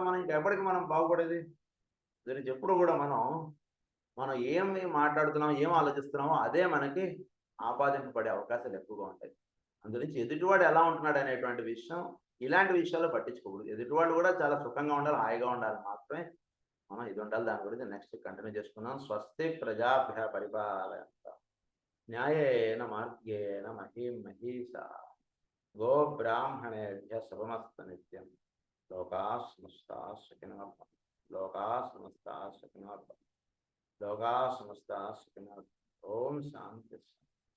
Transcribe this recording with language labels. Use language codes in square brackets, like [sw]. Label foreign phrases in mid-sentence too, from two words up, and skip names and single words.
[te] మనం ఇంకా ఎప్పటికీ మనం బాగుపడేది గురించి ఎప్పుడు కూడా మనం ఏమి మాట్లాడుతున్నామో, ఏం ఆలోచిస్తున్నామో అదే మనకి ఆపాదింపబడే అవకాశాలు ఎక్కువగా ఉంటాయి. అందుగురించి ఎదుటివాడు ఎలా ఉంటున్నాడు అనేటువంటి విషయం, ఇలాంటి విషయాల్లో పట్టించుకోకూడదు. ఎదుటివాడు కూడా చాలా సుఖంగా ఉండాలి, హాయిగా ఉండాలి, మాత్రమే మనం ఇది ఉండాలి. దాని గురించి [en] next continue [te] చేసుకుందాం. [sa] స్వస్తి ప్రజాభ్య పరిపాలయంతాం న్యాయేన మార్గేణ మహీం మహీషా గో బ్రాహ్మణేభ్య శుభమస్తు నిత్యం. లోకాః సమస్తాః సుఖినో భవంతు. లోకాః సమస్తాః సుఖినో భవంతు. లోకాః సమస్తాః సుఖినో భవంతు. ఓం శాంతి.